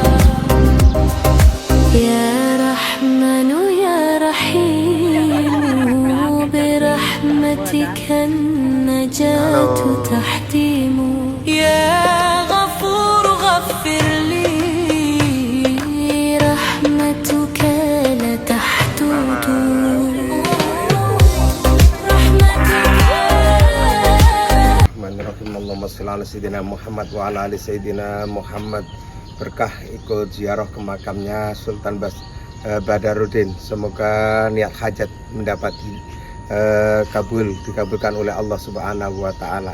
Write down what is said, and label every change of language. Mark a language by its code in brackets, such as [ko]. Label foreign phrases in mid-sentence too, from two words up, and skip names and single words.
[ar] يا رحمن يا رحيم، برحمتك النجاة تحتيم. يا غفور غفر لي، رحمتك لا تحدود. بسم الله الرحمن الرحيم. اللهم صل على سيدنا محمد وعلى آل سيدنا محمد. [id] Berkah ikut ziarah ke makamnya Sultan Badarudin. Semoga niat hajat mendapati dikabulkan oleh Allah [ar] سبحانه وتعالى.